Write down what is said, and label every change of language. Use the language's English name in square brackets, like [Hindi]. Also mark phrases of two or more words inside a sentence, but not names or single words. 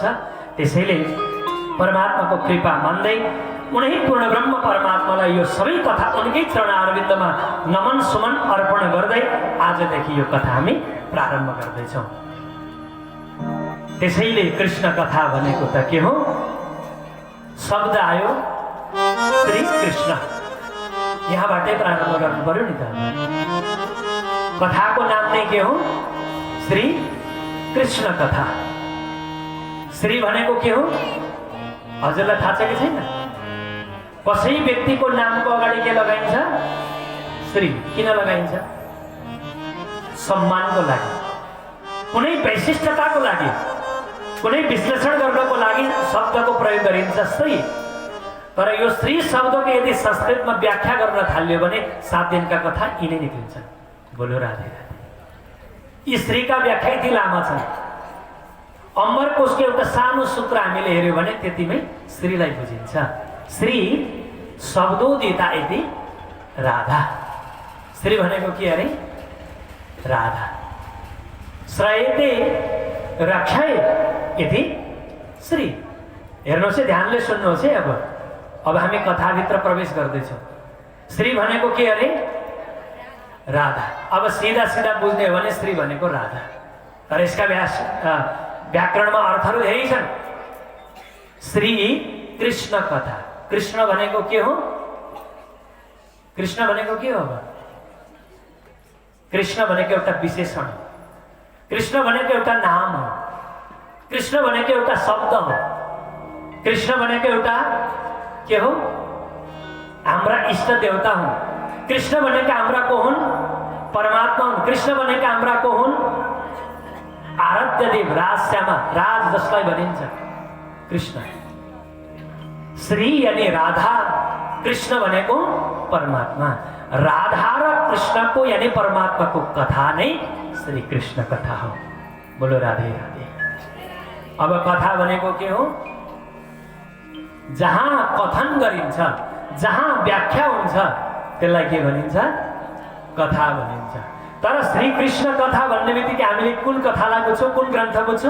[Nepali] त्यसैले परमात्माको कृपा मान्दै उनै पूर्ण ब्रह्म परमात्मालाई यो सबै कथा उनकै चरणारविन्दमा नमन सुमन अर्पण गर्दै आजदेखि यो कथा हामी प्रारम्भ गर्दैछौँ। त्यसैले कृष्ण कथा भनेको त के हो? शब्द आयो श्री कृष्ण, यहाँबाटै प्रारम्भ गर्नु पर्यो नि त। कथाको नाम नै के हो? श्री कृष्ण कथा। श्री भनेको के हो हजुरलाई थाहा छ कि छैन? कसै व्यक्तिको नामको अगाडि के लगाइन्छ? श्री। किन लगाइन्छ? सम्मानको लागि, कुनै वैशिष्ट्यताको लागि, कुनै विश्लेषण गर्नको लागि शब्दको प्रयोग गरिन्छ श्री। तर यो श्री शब्दको यदि संस्कृतमा व्याख्या गर्न थाल्यो भने 7 दिनका कथा यिनै निक्लिन्छन्। बोलो राधे राधे। यी श्रीका व्याख्या यति लामा छन्। अमरकोशको एउटा सानो सूत्र हामीले हेर्यो भने त्यतिमै श्रीलाई बुझिन्छ। [Sanskrit] श्री शब्दोदिता इति राधा। [Nepali] श्री भनेको के अरे? राधा। [Sanskrit] श्रयते रक्षय इति श्री। [Nepali] हेर्नुहोस् है, ध्यानले सुन्नुहोस् है। अब हामी कथाभित्र प्रवेश गर्दैछौँ। श्री भनेको के अरे? राधा। अब सीधा सीधा बुझ्ने हो भने श्री भनेको राधा। तर यसका व्याकरणमा अर्थहरू धेरै छन्। श्री कृष्ण कथा। कृष्ण भनेको के हो? कृष्ण भनेको के हो? कृष्ण भनेको एउटा विशेषण हो। कृष्ण भनेको एउटा नाम हो। कृष्ण भनेको एउटा शब्द हो। कृष्ण भनेको एउटा के हो? हाम्रा इष्ट देवता हुन्। कृष्ण भनेका हाम्रा को हुन्? परमात्मा हुन्। कृष्ण भनेका हाम्रा को हुन्? आराध्य देव, राजश्यामा, राज जसलाई भनिन्छ कृष्ण। श्री यानी राधा, कृष्ण भनेको परमात्मा। राधा र कृष्णको यानी परमात्माको कथा नै श्री कृष्ण कथा हो। बोलो राधे राधे। अब कथा भनेको के हो? जहाँ कथन गरिन्छ, जहाँ व्याख्या हुन्छ त्यसलाई के भनिन्छ? कथा भनिन्छ। तर श्री कृष्ण कथा भन्ने बित्तिकै हामीले कुन कथालाई बुझ्छौँ? कुन ग्रन्थ बुझ्छौँ?